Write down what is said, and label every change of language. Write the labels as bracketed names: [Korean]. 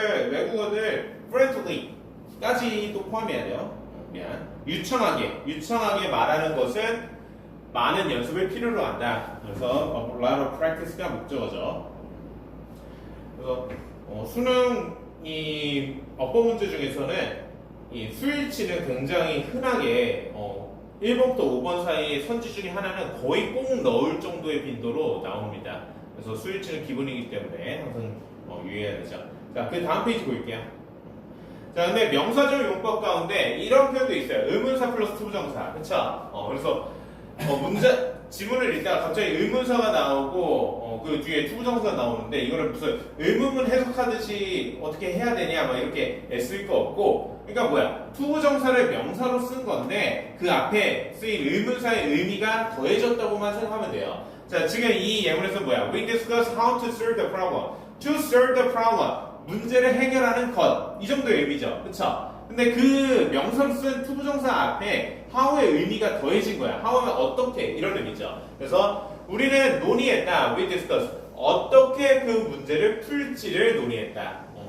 [Korean] 외국어들 friendly까지 또 포함해야 돼요. 미안. 유창하게 말하는 것은 많은 연습을 필요로 한다. 그래서 [English] a lot of practice [Korean] 가 목적어죠. 그래서 수능 이 어법 문제 중에서는 이 수일치는 굉장히 흔하게 1번부터 5번 사이의 선지 중에 하나는 거의 꼭 넣을 정도의 빈도로 나옵니다. 그래서 수일치는 기본이기 때문에 항상 유의해야 되죠. 자, 그 다음 페이지 볼게요. 자, 근데 명사절 용법 가운데 이런 표현도 있어요. 의문사 플러스 투부정사. 그쵸? 그래서 지문을 읽다가 갑자기 의문사가 나오고 그 뒤에 투부정사가 나오는데 이거를 무슨 의문문 해석하듯이 어떻게 해야 되냐 막 이렇게 애쓸 거 없고, 그러니까 뭐야, 투부정사를 명사로 쓴 건데 그 앞에 쓰인 의문사의 의미가 더해졌다고만 생각하면 돼요. 자, 지금 이 예문에서 뭐야, [English] we discuss how to solve the problem. to solve the problem, [Korean] 문제를 해결하는 것, 이 정도의 의미죠. 그쵸? 근데 그 명사로 쓴 투부정사 앞에 how의 의미가 더해진 거야. how하면 어떻게, 이런 의미죠. 그래서 우리는 논의했다. [English] we discuss. [Korean] 어떻게 그 문제를 풀지를 논의했다.